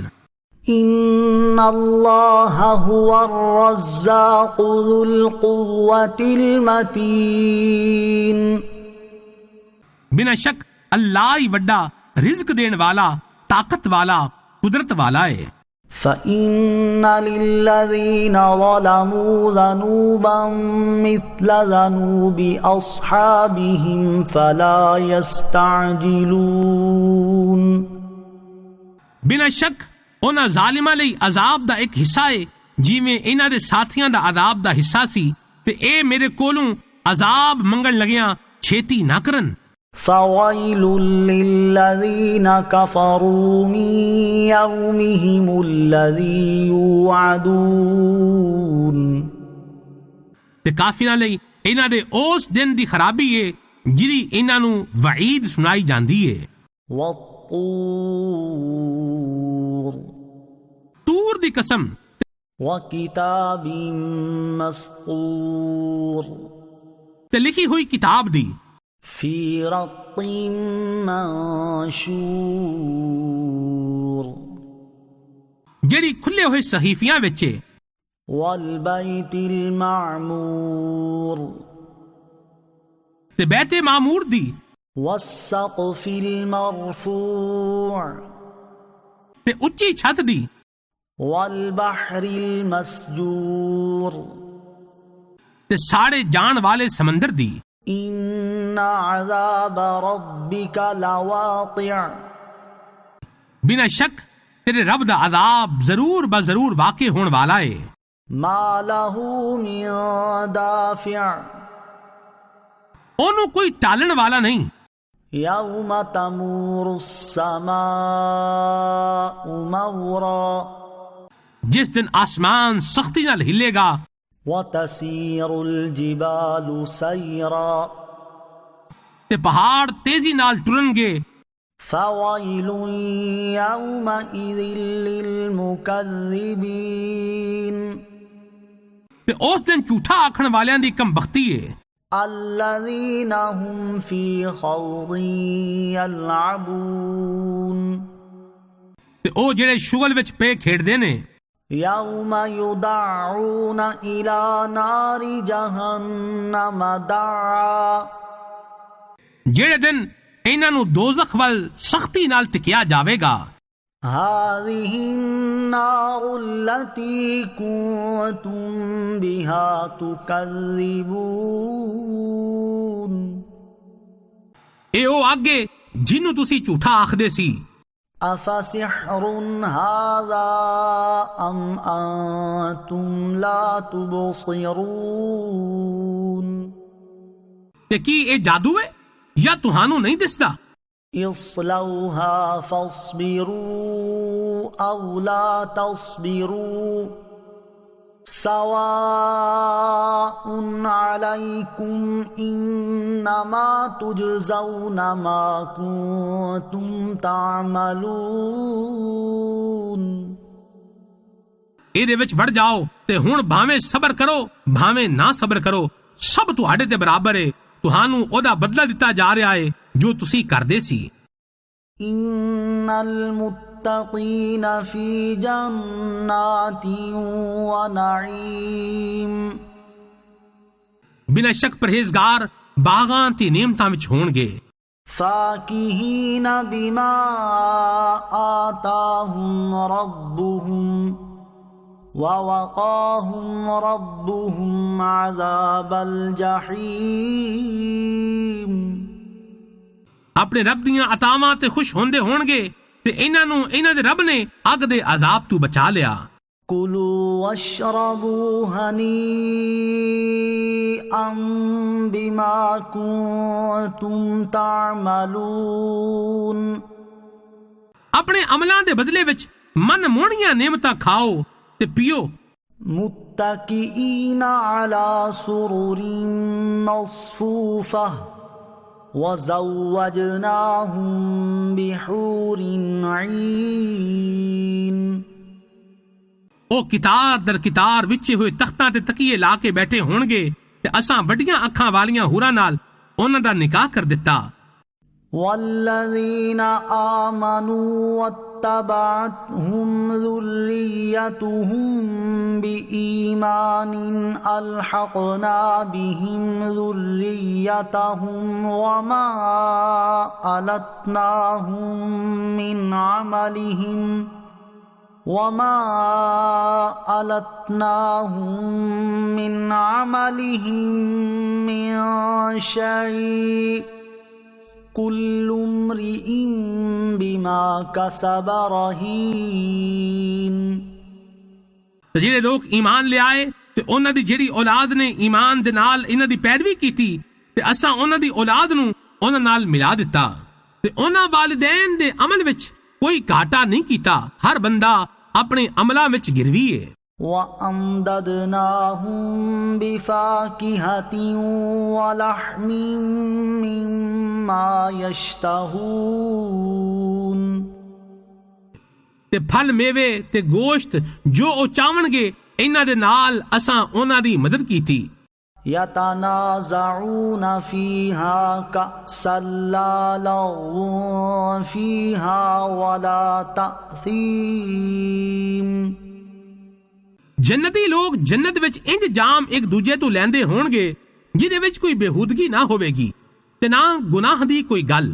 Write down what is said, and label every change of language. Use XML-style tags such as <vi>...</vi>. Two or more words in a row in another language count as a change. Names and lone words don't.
<ar>إن الله هو الرزاق ذو القوة المتين.</ar> <pa>بنا شک اللہ ہی وڈا رزق دین والا، طاقت والا، قدرت والا ہے.</pa> <ar>فإن للذين ظلموا ذنوبا مثل ذنوب أصحابهم فلا يستعجلون.</ar> <pa>بنا شک انہاں ظالماں لئی عذاب دا ایک حصہ ہے جیویں انہاں دے ساتھیاں دا عذاب دا حصہ سی، تے اے میرے کولوں عذاب منگن لگیاں چھیتی نہ کرن.</pa> <ar>فويل للذين كفروا من يومهم الذي يوعدون.</ar> <pa>تے کافراں لئی انہاں دے اس دن دی خرابی ہے جدی انہاں نو وعید سنائی جاندی ہے.</pa> <ar>والطور.</ar> <pa>تور دی قسم.</pa> <ar>وكتاب مسطور.</ar> <pa>تے لکھی ہوئی کتاب دی.</pa> <ar>في رق منشور.</ar> <pa>جڑی کھلے ہوئے صحیفیاں وچ.</pa> <ar>والبيت المعمور.</ar> <pa>تے بیت معمور دی.</pa> <ar>والسقف المرفوع.</ar> <pa>تے اچھی چھت دی.</pa> <ar>والبحر المسجور.</ar> <pa>تے ساڑے جان والے سمندر دی.</pa> <ar>إن عذاب ربك لواقع.</ar> <pa>بنا شک تیرے رب دا عذاب ضرور بضرور واقع ہون والا ہے.</pa> <ar>ما له من دافع.</ar> <pa>اونوں کوئی ٹالن والا نہیں.</pa> <ar>يوم تمور السماء مورا.</ar> <pa>جس دن آسمان سختی نال ہلے گا.</pa> <ar>وتسير الجبال سيرا.</ar> <pa>تے پہاڑ تیزی نال ٹرن گے.</pa> <ar>فويل يومئذ للمكذبين.</ar> <pa>تے اس دن جھوٹا آکھن والیاں دی کم بختی ہے.</pa> <ar>الذين هم في خوض يلعبون.</ar> <pa>تے او جڑے شغل وچ پے کھیڈدے نے.</pa> <ar>يوم يدعون إلى نار جهنم دعا.</ar> <pa>جڑے دن ਇਹਨਾਂ ਨੂੰ ਦੋਜ਼ਖ ਵੱਲ ਸਖਤੀ ਨਾਲ ਟਿਕਿਆ ਜਾਵੇਗਾ।</pa> <ar>هذه النار التي كنتم بها تكذبون</ar> <pa>ਇਹ ਉਹ ਅੱਗੇ ਜਿਹਨੂੰ ਤੁਸੀਂ ਝੂਠਾ ਆਖਦੇ ਸੀ।</pa> <ar>أفسحر هذا أم أنتم لا تبصرون</ar> <pa>ਤੇ ਕੀ ਇਹ ਜਾਦੂ ਹੈ ਜਾਂ ਤੁਹਾਨੂੰ ਨਹੀਂ ਦਿਸਦਾ؟</pa> <ar>اصلوها فاصبروا أو لا تصبروا سواء عليكم إنما تجزون ما كنتم تعملون</ar> <pa>ਇਹਦੇ ਵਿੱਚ ਵੜ ਜਾਓ ਤੇ ਹੁਣ ਭਾਵੇਂ ਸਬਰ ਕਰੋ ਭਾਵੇਂ ਨਾ ਸਬਰ ਕਰੋ, ਸਭ ਤੁਹਾਡੇ ਤੇ ਬਰਾਬਰ ਹੈ। ਤੁਹਾਨੂੰ ਉਹਦਾ ਬਦਲਾ ਦਿੱਤਾ ਜਾ ਰਿਹਾ ਹੈ ਜੋ ਤੁਸੀਂ ਕਰਦੇ ਸੀ।</pa> <ar>إن المتقين في جنات ونعيم</ar> <pa>ਬਿਨਾਂ ਸ਼ੱਕ ਪਰਹੇਜ਼ਗਾਰ ਬਾਗਾਂ ਤੇ ਨਿਯਮਤਾਂ ਵਿੱਚ ਹੋਣਗੇ।</pa> <ar>فاكهين بما آتاهم ربهم ووقاهم ربهم عذاب الجحيم</ar> <pa>ਆਪਣੇ ਰੱਬ ਦੀਆਂ ਅਤਾਵਾਂ ਤੇ ਖੁਸ਼ ਹੁੰਦੇ ਹੋਣਗੇ ਤੇ ਇਹਨਾਂ ਨੂੰ ਇਹਨਾਂ ਦੇ ਰੱਬ ਨੇ ਅੱਗ ਦੇ ਅਜ਼ਾਬ ਤੋਂ ਬਚਾ ਲਿਆ।</pa> <ar>كلوا واشربوا هنيئا بما كنتم تعملون</ar> <pa>ਆਪਣੇ ਅਮਲਾਂ ਦੇ ਬਦਲੇ ਵਿੱਚ ਮਨ ਮੋਹਣੀਆਂ ਨਿਯਮਤਾਂ ਖਾਓ ਤੇ ਪੀਓ।</pa> <ar>متكئين على سرر مصفوفة وزوجناهم بحور عين</ar> <pa>ਉਹ ਕਿਤਾਰ ਦਰ ਕਿਤਾਰ ਵਿਛੇ ਹੋਏ ਤਖਤਾਂ ਤੇ ਤਕੀਏ ਲਾ ਕੇ ਬੈਠੇ ਹੋਣਗੇ ਤੇ ਅਸਾਂ ਵੱਡੀਆਂ ਅੱਖਾਂ ਵਾਲੀਆਂ ਹੂਰਾਂ ਨਾਲ ਉਹਨਾਂ ਦਾ ਨਿਕਾਹ ਕਰ ਦਿੱਤਾ।</pa> <ar>والذين آمنوا واتبعتهم ذريتهم بإيمان ألحقنا بهم ذريتهم وما ألتناهم من عملهم من شيء كل امرئ بما كسب رهين</ar> <pa>ਤੇ ਜਿਹੜੇ ਲੋਕ ਈਮਾਨ ਲਿਆਏ ਤੇ ਉਹਨਾਂ ਦੀ ਜਿਹੜੀ ਔਲਾਦ ਨੇ ਈਮਾਨ ਦੇ ਨਾਲ ਇਹਨਾਂ ਦੀ ਪੈਰਵੀ ਕੀਤੀ ਤੇ ਅਸਾਂ ਉਹਨਾਂ ਦੀ ਔਲਾਦ ਨੂੰ ਉਹਨਾਂ ਨਾਲ ਮਿਲਾ ਦਿੱਤਾ ਤੇ ਉਹਨਾਂ ਵਾਲਿਦੈਨ ਦੇ ਅਮਲ ਵਿੱਚ ਕੋਈ ਘਾਟਾ ਨਹੀਂ ਕੀਤਾ। ਹਰ ਬੰਦਾ ਆਪਣੇ ਅਮਲਾਂ ਵਿੱਚ ਗਿਰਵੀ ਹੈ।</pa> <ar>وَأَمْدَدْنَاهُمْ بِفَاكِهَةٍ وَلَحْمٍ مِّمَّا يَشْتَهُونَ</ar> <pa>ਤੇ ਫਲ ਮੇਵੇ ਤੇ ਗੋਸ਼ਤ ਜੋ ਉਹ ਚਾਹਣਗੇ ਇਹਨਾਂ ਦੇ ਨਾਲ ਅਸਾਂ ਉਹਨਾਂ ਦੀ ਮਦਦ ਕੀਤੀ।</pa> <ar>يَتَنَازَعُونَ فِيهَا كَأْسًا لَّا لَغْوٌ فِيهَا وَلَا تَأْثِيمٌ</ar> <pa>ਜੰਨਤੀ ਲੋਕ ਜੰਨਤ ਵਿੱਚ ਇੰਜ ਜਾਮ ਇੱਕ ਦੂਜੇ ਤੋਂ ਲੈਂਦੇ ਹੋਣਗੇ ਜਿਹਦੇ ਵਿੱਚ ਕੋਈ ਬੇਹੂਦਗੀ ਨਾ ਹੋਵੇਗੀ ਤੇ ਨਾ ਗੁਨਾਹ ਦੀ ਕੋਈ ਗੱਲ।</pa>